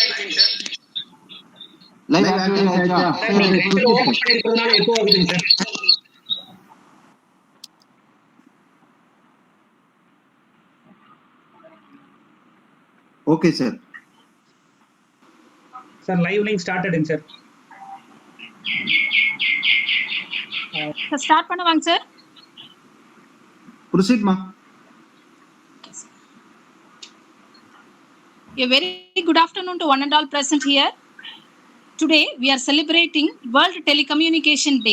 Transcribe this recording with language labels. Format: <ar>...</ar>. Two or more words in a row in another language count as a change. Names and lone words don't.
<en>Live active</en> <ta>ஆயிடுச்சா? sir நீங்க நெட்ல ஓபன் பண்ணிருக்கறதுனால எப்போ ஆகுதுங்க sir</ta> <en>Okay sir. sir live link started sir</en> <ta>Sir, start பண்ணுவாங்க sir.</ta> <en>Proceed ma. A very good afternoon to one and all present here. Today we are celebrating World Telecommunication Day.</en>